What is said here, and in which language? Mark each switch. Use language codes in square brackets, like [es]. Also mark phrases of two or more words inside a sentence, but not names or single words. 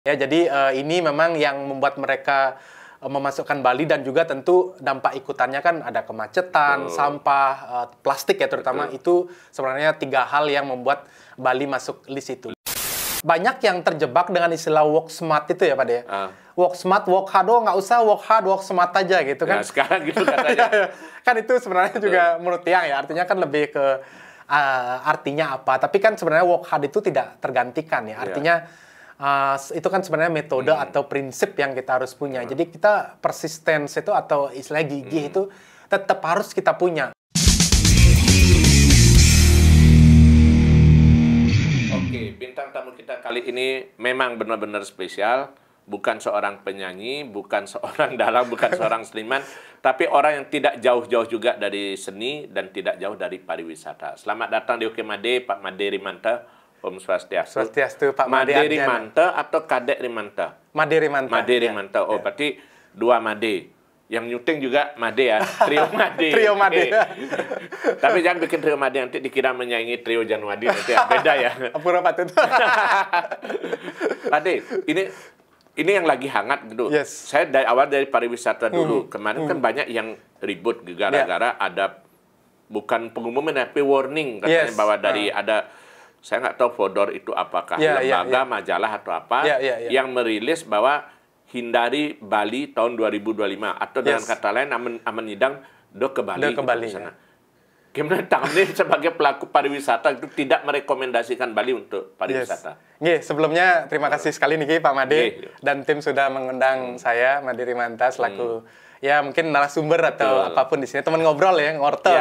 [id] Ya, jadi ini memang yang membuat mereka memasukkan Bali dan juga tentu dampak ikutannya kan ada kemacetan, sampah, plastik ya terutama. Itu sebenarnya 3 hal yang membuat Bali masuk list itu. Banyak yang terjebak dengan istilah [en] walk smart [id] itu ya Pak De. [en] Walk smart, walk hard, [id] nggak usah [en] walk hard, walk smart [id] aja gitu kan. Ya, sekarang gitu katanya. Kan itu sebenarnya juga menurut Tiang ya, artinya kan lebih ke artinya apa. Tapi kan sebenarnya [en] walk hard [id] itu tidak tergantikan ya. Artinya itu kan sebenarnya metode atau prinsip yang kita harus punya. Jadi kita persistence itu atau istilah gigih itu tetap harus kita punya. Oke, bintang tamu kita kali ini memang benar-benar spesial. Bukan seorang penyanyi, bukan seorang dalang, bukan seorang seniman, tapi orang yang tidak jauh-jauh juga dari seni dan tidak jauh dari pariwisata. Selamat datang di OK Made, Pak Made Rimanta. Om Swastiastu. Swastiastu, Pak Made Rimanta atau Kadek Rimanta? Made Rimanta. Made Rimanta. Oh, berarti 2 Made. Yang nyuting juga Made ya, trio Made. Trio Made. Tapi jangan bikin trio Made nanti dikira menyaingi trio Januadi nanti ya. Beda ya. [ban] Apura patut. [id] Made, ini yang lagi hangat gitu. Yes. Saya dari awal dari pariwisata dulu. Kemarin kan banyak yang ribut gara-gara ada bukan pengumuman tapi warning katanya bahwa dari ada, saya nggak tahu Fodor itu apakah lembaga, majalah atau apa yang merilis bahwa hindari Bali tahun 2025 atau dengan kata lain [ban] aman nyidang do ke Bali. Do ke Bali. [id] Gitu, gimana Tamni sebagai pelaku pariwisata itu tidak merekomendasikan Bali untuk pariwisata? Sebelumnya terima kasih sekali nih Pak Made dan tim sudah mengundang saya Made Rimanta selaku ya mungkin narasumber atau apapun di sini, teman ngobrol ya, ngortel.